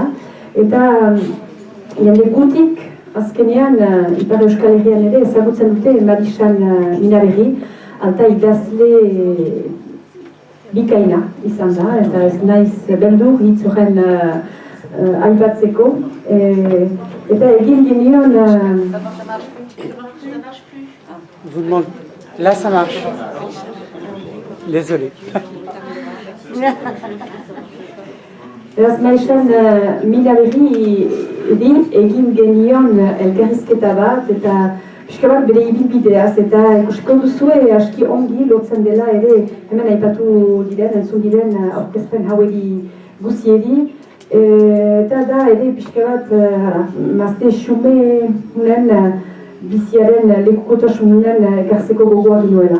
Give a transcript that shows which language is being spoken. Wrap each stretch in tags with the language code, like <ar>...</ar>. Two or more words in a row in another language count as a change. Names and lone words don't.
<eu>Eta jende gutik, azkenean, Ipar Euskal Herrian ere ezagutzen dute Marisan Minaberri, alta idazle bikaina izan da, eta ez naiz beldur hitz horren aipatzeko. Eta egin genion...</eu> <fr>Vous demande... Là, ça marche. Désolé.</fr> <eu>Beraz, Marisan Minaberri egin genion elkarrizketa bat, eta pixka bat bere ibilbideaz, eta ikusiko duzue aski ongi lotzen dela ere hemen aipatu diren, entzun diren aurkezpen hauegi guziedi, eta da ere pixka bat mazte xume hunen biziaren lekukotasunen ekartzeko gogoa duela.</eu>